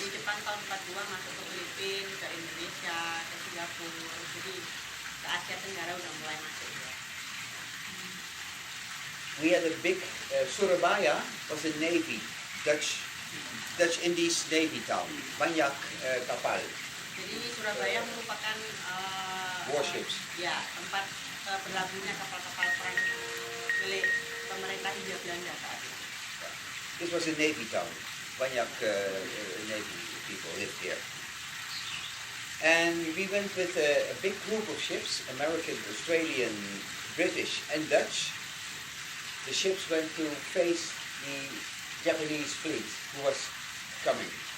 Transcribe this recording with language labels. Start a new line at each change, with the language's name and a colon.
Indonesian: Jadi Jepang tahun 42 masuk ke Filipina, ke Indonesia, ke Singapura, jadi ke Asia Tenggara udah mulai masuk.
English: We had a big Surabaya was a navy, Dutch Indies navy town.
Indonesian: Banyak kapal. Jadi Surabaya merupakan
English: Warships.
Indonesian: Ya, tempat berlabuhnya kapal-kapal perang milik pemerintah Hindia Belanda saat itu.
English: This was a navy town.
Indonesian: Banyak
English: navy people lived here. And we went with a big group of ships, American, Australian, British and Dutch. The ships went to face the Japanese fleet who was coming.